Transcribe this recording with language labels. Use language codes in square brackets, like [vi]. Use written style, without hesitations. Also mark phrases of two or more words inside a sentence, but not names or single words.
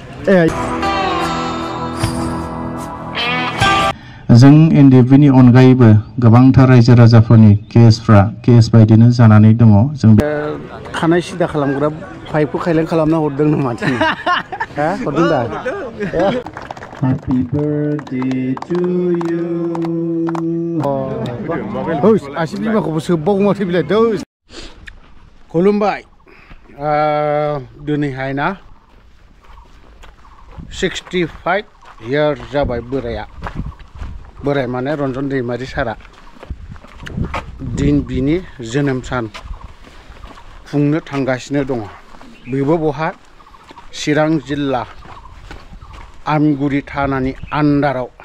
[brx] जों एनडिएफबि नि अनगायैबो गोबांथार रायजो राजाफोरनि केस बायदिनो जानानै दङ जों खानाय सिदा खालामग्रा पाइपखौ खायलें खालामना हरदों नामा हा हरदों दा [en] Happy birthday to you [brx] आसि बिमाखौबो सोब्बाव माथो बिलाय खुलुमबाय दिनैहाय ना 65 years जाबाय बोराय माने रन्जन दैमारि सारा दिन बिनि जोनोम सान खुंनो थांगासिनो दङ बेबो बहा चिरां जिल्ला आमगुरि थानानि आन्दाराव